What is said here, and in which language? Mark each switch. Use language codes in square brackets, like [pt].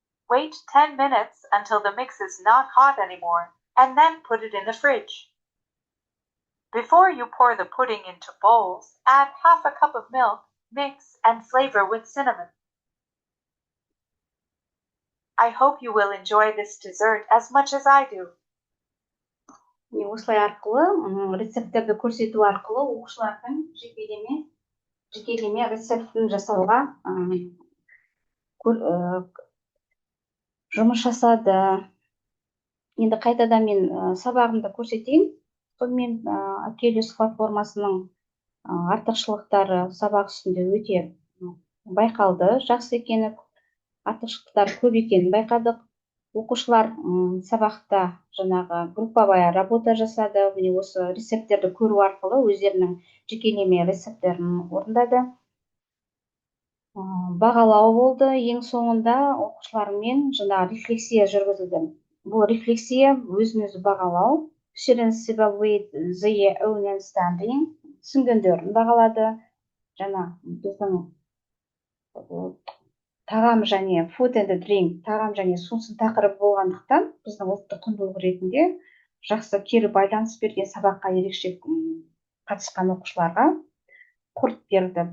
[en] Wait 10 minutes until the mix is not hot anymore, and then put it in the fridge. Before you pour the pudding into bowls, add half a cup of milk, mix, and flavor with cinnamon. I hope you will enjoy this dessert as much as I do. [kk] Осылай арқылы рецепттерді көрсету арқылы оқушылардың жекелеме рецептін жасауға жұмыс жасады. Енді қайтадан мен сабағымды көрсетейін. Сонымен Акелиус платформасының артықшылықтары сабақ үстінде өте байқалды. Жақсы екені, артықшылықтар көп екенін байқадық. Оқушылар сабақта жаңағы [ru] групповая работа [kk] жасады. Міне осы рецепттерді көру арқылы өздерінің жекелеме рецепттерін орындады. Бағалау болды. Ең соңында оқушылармен жаңағы рефлексия жүргізілді. Бұл рефлексия өзін-өзі бағалау. [en] Students evaluate their own understanding. [kk] Түсінгендерін бағалады. Жаңа біздің тағам және [en] food and drink, [kk] тағам және сусын тақырып болғандықтан, біздің ұлттық құндылық ретінде жақсы кері байланыс берген сабаққа ерекше қатысқан оқушыларға құрт берді.